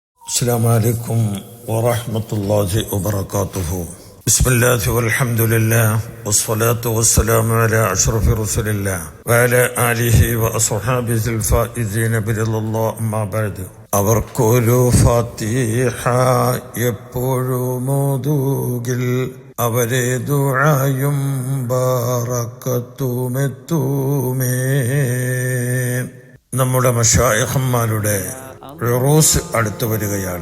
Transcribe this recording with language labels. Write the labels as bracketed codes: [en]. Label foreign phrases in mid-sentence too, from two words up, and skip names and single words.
[ar] السلام عليكم ورحمة الله وبركاته. بسم الله والحمد لله والصلاة والسلام على أشرف رسول الله وعلى آله وأصحابه الفائزين برضا الله. أما بعد, [ml] അവർക്കൊരു ഫാത്തിഹ എപ്പോഴും ഓതുകിൽ അവരെ ദുആയും ബറക്കത്തുമെത്തുമേ. നമ്മുടെ മശായിഖന്മാരുടെ ഉറൂസ് അടുത്തു വരികയാണ്.